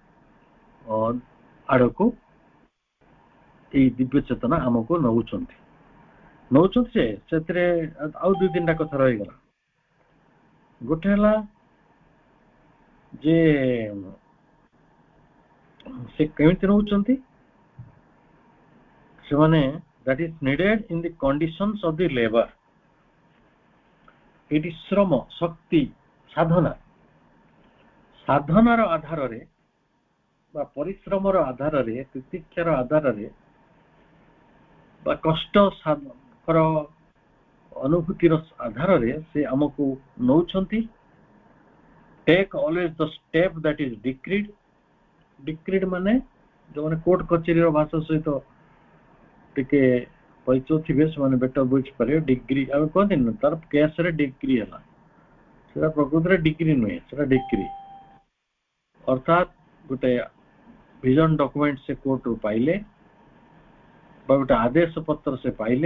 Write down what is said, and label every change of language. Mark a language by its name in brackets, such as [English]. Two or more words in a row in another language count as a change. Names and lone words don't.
[Odia] ଆଡ଼କୁ ଏଇ ଦିବ୍ୟ ଚେତନା ଆମକୁ ନେଉଛନ୍ତି ଯେ ସେଥିରେ ଆଉ ଦୁଇ ତିନିଟା କଥା ରହିଗଲା। ଗୋଟେ ହେଲା ଯେ ସେ କେମିତି ନେଉଛନ୍ତି, ସେମାନେ [English] that is needed in the conditions of the labor, [Odia] ଏଠି ଶ୍ରମ, ଶକ୍ତି, ସାଧନାର ଆଧାରରେ ବା ପରିଶ୍ରମର ଆଧାରରେ, ତିତିକ୍ଷାର ଆଧାରରେ ବା କଷ୍ଟର ଅନୁଭୂତିର ଆଧାରରେ ସେ ଆମକୁ ନେଉଛନ୍ତି। [English] take always the step that is decreed, [Odia] ମାନେ ଯୋଉମାନେ କୋର୍ଟ କଚେରୀର ଭାଷା ସହିତ ଟିକେ ପରିଚୟ ଥିବେ ସେମାନେ ବେଟର ବୁଝିପାରିବେ। ଡିଗ୍ରୀ ଆମେ କହନ୍ତିନି ନା ତାର କେସରେ ଡିଗ୍ରୀ ହେଲା, ସେଟା ପ୍ରକୃତରେ ଡିଗ୍ରୀ ନୁହେଁ, ସେଟା ଡିଗ୍ରୀ ଅର୍ଥାତ୍ ଗୋଟେ ଭିଜନ ଡକୁମେଣ୍ଟ ସେ କୋର୍ଟରୁ ପାଇଲେ ବା ଗୋଟେ ଆଦେଶ ପତ୍ର ସେ ପାଇଲେ।